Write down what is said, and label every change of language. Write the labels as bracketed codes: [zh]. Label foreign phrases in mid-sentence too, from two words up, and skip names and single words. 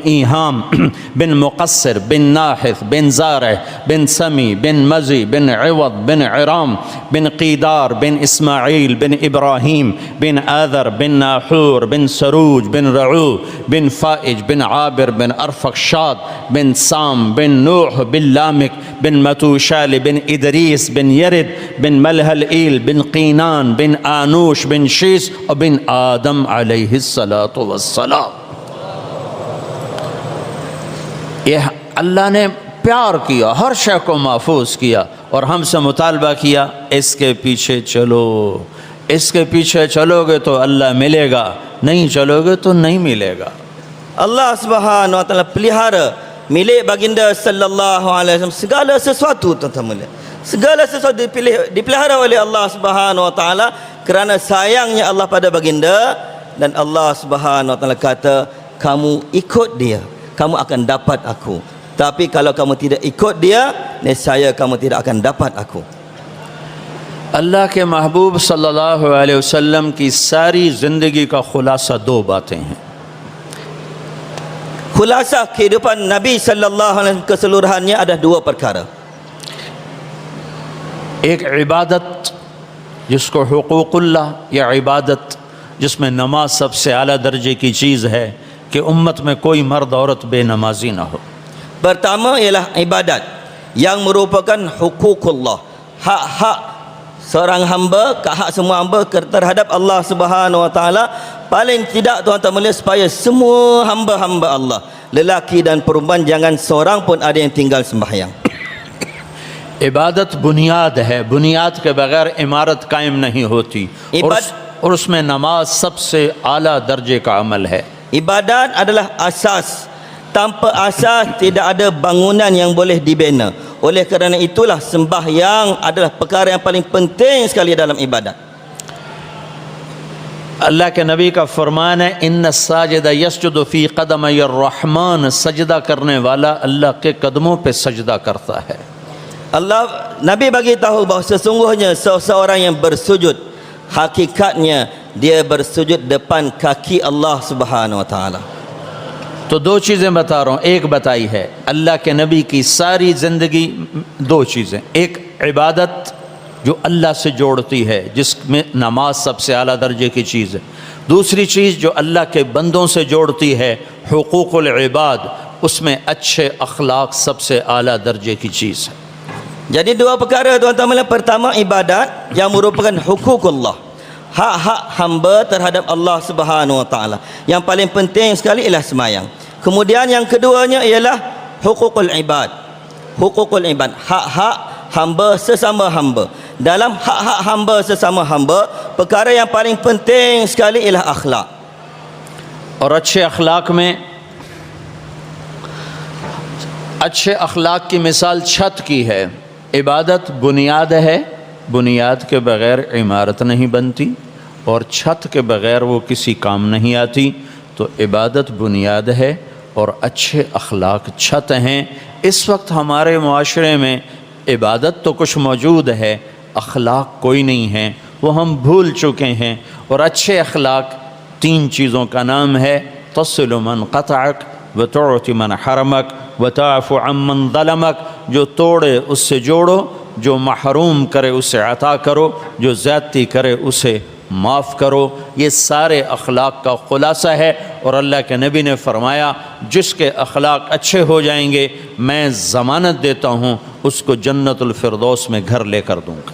[hi] ईहाम बिन मुक़स्सिर बिन नाहिथ बिन ज़ारह बिन समी बिन मज़ी बिन इवद बिन इराम बिन क़ीदार बिन इस्माईल बिन इब्राहीम बिन आदर बिन नाहूर बिन सरूज बिन रऊ बिन फ़ाइज बिन आबिर बिन अरफ़क्षाद बिन साम बिन नूह बिन लामिक बिन मतूशाल बिन इदरीस बिन यरिद बिन मलहल बिन क़ीनान बिन आनूश बिन शीस और बिन आदम [ar] عليه الصلاة والسلام. [hi] यह अल्लाह ने प्यार किया, हर शय को महफूज किया और हमसे मुतालबा किया, इसके पीछे चलो, इसके पीछे चलोगे तो अल्लाह मिलेगा, नहीं चलोगे तो नहीं मिलेगा। [ms] Allah [ar] سبحانه وتعالى [ms] pelihara milik baginda [ar] صلى الله عليه وسلم [ms] segala sesuatu, tuan-tuan. Segala sesuatu dipelihara oleh Allah [ar] سبحانه وتعالى [ms] kerana sayangnya Allah pada baginda. Dan Allah [ar] سبحانه وتعالى [ms] kata, kamu ikut dia, kamu akan dapat aku. Tapi kalau kamu tidak ikut dia, nescaya kamu tidak akan dapat aku. [hi] अल्लाह के महबूब [ar] صلى الله عليه وسلم [hi] की सारी ज़िंदगी का खुलासा दो बातें हैं। [ms] Khulasa kehidupan Nabi [ar] صلى الله عليه وسلم [ms] keseluruhannya ada dua perkara. [hi] एक इबादत जिसको हुकूकुल्लाह, या इबादत जिसमें नमाज सबसे आला दर्जे की चीज़ है कि उम्मत में कोई मर्द औरत बेनमाजी ना हो। [ms] Pertama ialah ibadat yang merupakan hukukullah, hak-hak seorang hamba, hak semua hamba terhadap Allah [ar] سبحانه وتعالى. [ms] Paling tidak, tuan-tuan melihat, supaya semua hamba-hamba Allah, lelaki dan perempuan, jangan seorang pun ada yang tinggal sembahyang. [hi] इबादत बुनियाद है, बुनियाद के बगैर इमारत कायम नहीं होती, और उसमें नमाज सबसे आला दर्जे का अमल है। [ms] Ibadat adalah asas. Tanpa asas tidak ada bangunan yang boleh dibina. Oleh kerana itulah sembahyang adalah perkara yang paling penting sekali dalam ibadat. [hi] अल्लाह के नबी का फरमान है, [ar] إن الساجد يسجد في قدمي الرحمن, [hi] सजदा करने वाला अल्लाह के कदमों पे सजदा करता है। [ms] Allah, Nabi bagi tahu bahawa sesungguhnya seseorang yang bersujud, hakikatnya dia bersujud depan kaki Allah [ar] سبحانه وتعالى. [hi] तो दो चीज़ें बता रहा हूँ, एक बताई है अल्लाह के नबी की सारी ज़िंदगी, दो चीज़ें, एक इबादत जो अल्लाह से जोड़ती है जिसमें नमाज सबसे आला दर्जे की चीज़ है, दूसरी चीज़ जो अल्लाह के बंदों से जोड़ती है [ar] حقوق العباد, [hi] उसमें अच्छे अखलाक सबसे आला दर्जे की चीज़ है। [ms] Jadi dua perkara tuan-tuan, pertama ibadat yang merupakan hukukullah, hak-hak hamba terhadap Allah [ar] سبحانه وتعالى. [ms] Yang paling penting sekali ialah sembahyang. Kemudian yang keduanya ialah [ar] حقوق العباد. حقوق العباد, [ms] hak-hak hamba sesama hamba. Dalam hak-hak hamba sesama hamba, perkara yang paling penting sekali ialah akhlak. [hi] और अच्छे अखलाक की मिसाल छत की है। इबादत बुनियाद है, बुनियाद के बग़ैर इमारत नहीं बनती और छत के बग़ैर वो किसी काम नहीं आती। तो इबादत बुनियाद है और अच्छे अखलाक छत हैं। इस वक्त हमारे मुआशरे में इबादत तो कुछ मौजूद है, अखलाक कोई नहीं है, वो हम भूल चुके हैं। और अच्छे अखलाक तीन चीज़ों का नाम है, [ar] تصل من قطعك وتعطي من حرمك وتعفو عمن ظلمك. [hi] जो तोड़े उससे जोड़ो, जो महरूम करे उसे अता करो, जो ज़्यादती करे उसे माफ़ करो। ये सारे अखलाक का ख़ुलासा है। और अल्लाह के नबी ने फरमाया, जिसके अखलाक अच्छे हो जाएंगे मैं ज़मानत देता हूँ उसको [ar] جنة الفردوس [hi] में घर लेकर दूँगा।